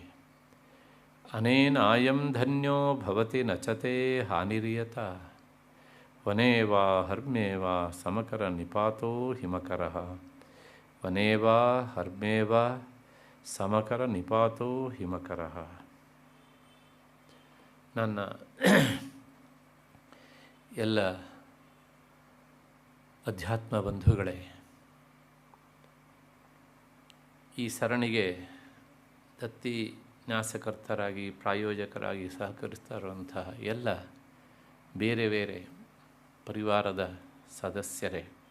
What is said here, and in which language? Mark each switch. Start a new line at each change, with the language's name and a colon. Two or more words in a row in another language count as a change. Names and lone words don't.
Sanskrit: ಅನೇನಾಯಂ ಧನ್ಯೋ ಭವತಿ ನಚತೆ ಹಾನಿರಿಯತ ವನೇ ವಾ ಹರ್ಮ್ಯೇ ವಾ ಸಮಕರ ನಿಪಾತೋ ಹಿಮಕರಃ ವನೇ ವಾ ಹರ್ಮ್ಯೇ ವಾ ಸಮಕರ ನಿಪಾತೋ ಹಿಮಕರಃ.
Kannada: ನನ್ನ ಎಲ್ಲ ಅಧ್ಯಾತ್ಮ ಬಂಧುಗಳೇ, ಈ ಸರಣಿಗೆ ದತ್ತಿ ನ್ಯಾಸಕರ್ತರಾಗಿ ಪ್ರಾಯೋಜಕರಾಗಿ ಸಹಕರಿಸ್ತಾ ಇರುವಂತಹ ಎಲ್ಲ ಬೇರೆ ಬೇರೆ ಪರಿವಾರದ ಸದಸ್ಯರೇ,